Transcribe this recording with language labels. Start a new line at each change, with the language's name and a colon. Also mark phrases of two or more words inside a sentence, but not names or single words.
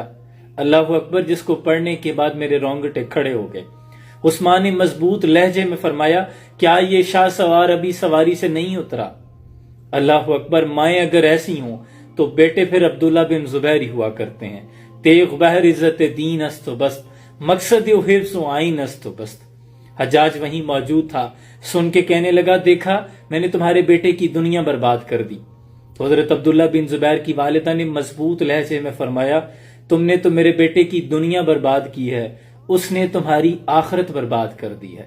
Urdu: اللہ اکبر، جس کو پڑھنے کے بعد میرے رونگٹے کھڑے ہو گئے۔ اس ماں نے مضبوط لہجے میں فرمایا، کیا یہ شاہ سوار ابھی سواری سے نہیں اترا؟ اللہ اکبر، مائیں اگر ایسی ہوں تو بیٹے پھر عبداللہ بن زبیر ہی ہوا کرتے ہیں۔
Persian: تیغ بہر عزت دین است و بست، مقصد و حفظ و آئین است و بست۔
Urdu: حجاج وہیں موجود تھا، سن کے کہنے لگا، دیکھا میں نے تمہارے بیٹے کی دنیا برباد کر دی۔ تو حضرت عبداللہ بن زبیر کی والدہ نے مضبوط لہجے میں فرمایا، تم نے تو میرے بیٹے کی دنیا برباد کی ہے، اس نے تمہاری آخرت برباد کر دی ہے۔